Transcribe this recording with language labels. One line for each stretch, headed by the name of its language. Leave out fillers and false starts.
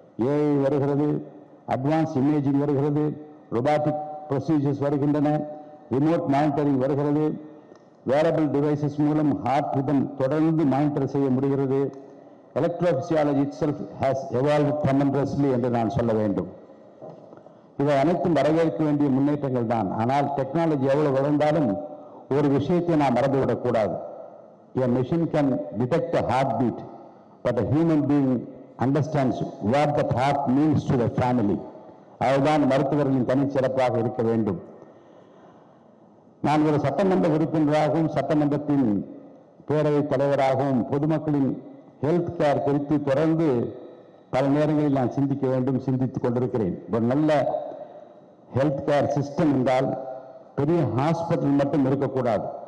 Tamil: AI வருகிறது, advance imaging வருகிறது, robotic procedures வருகின்றன, ரிமோட் மானிட்டரிங் வருகிறது, வேரபிள் டிவைசஸ் மூலம் ஹார்ட் ரிதம் தொடர்ந்து மானிட்டர் செய்ய முடிகிறது.
English: electrophysiology itself has evolved tremendously
Tamil: என்று நான் சொல்ல வேண்டும். இவை அனைத்தும் வரவேற்க வேண்டிய முன்னேற்றங்கள் தான். ஆனால் டெக்னாலஜி எவ்வளவு வளர்ந்தாலும் ஒரு விஷயத்தை நாம் மறந்துவிடக்கூடாது.
English: A machine can detect a heartbeat, but a human being understands what that heart means to the family.
Tamil: அதுதான் மருத்துவர்களின் தனிச்சிறப்பாக இருக்க வேண்டும். நான் ஒரு சட்டமன்ற உறுப்பினராகவும் சட்டமன்றத்தின் பேரவைத் தலைவராகவும் பொதுமக்களின் ஹெல்த் கேர் குறித்து தொடர்ந்து பல நேரங்களில் நான் சிந்திக்க வேண்டும், சிந்தித்துக் கொண்டிருக்கிறேன். ஒரு நல்ல ஹெல்த் கேர் சிஸ்டம் என்றால் பெரிய ஹாஸ்பிட்டல் மட்டும் இருக்கக்கூடாது.